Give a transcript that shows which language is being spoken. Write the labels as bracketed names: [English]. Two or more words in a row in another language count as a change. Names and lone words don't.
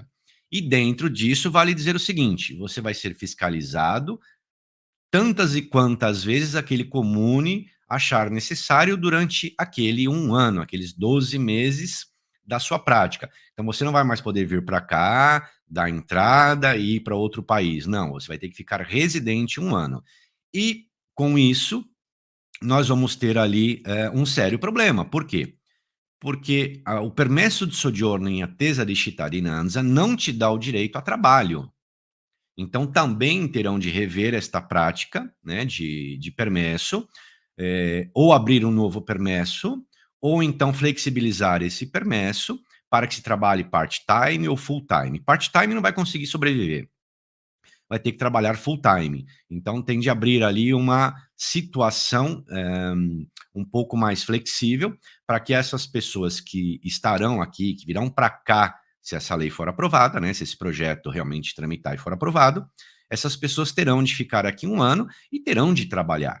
[Portuguese] E dentro disso, vale dizer o seguinte: você vai ser fiscalizado tantas e quantas vezes aquele comune achar necessário durante aquele 1 ano, aqueles 12 meses da sua prática. Então você não vai mais poder vir para cá, dar entrada e ir para outro país. Não, você vai ter que ficar residente 1 ano. E com isso, nós vamos ter ali um sério problema. Por quê? Porque o [Italian] permesso de soggiorno [Portuguese] em [Italian] attesa di cittadinanza [Portuguese] não te dá o direito a trabalho. Então, também terão de rever esta prática, né, de permesso, ou abrir um novo permesso, ou então flexibilizar esse permesso para que se trabalhe part-time ou full-time. Part-time não vai conseguir sobreviver, vai ter que trabalhar full-time. Então, tem de abrir ali uma situação um pouco mais flexível para que essas pessoas que estarão aqui, que virão para cá, se essa lei for aprovada, né, se esse projeto realmente tramitar e for aprovado, essas pessoas terão de ficar aqui 1 ano e terão de trabalhar.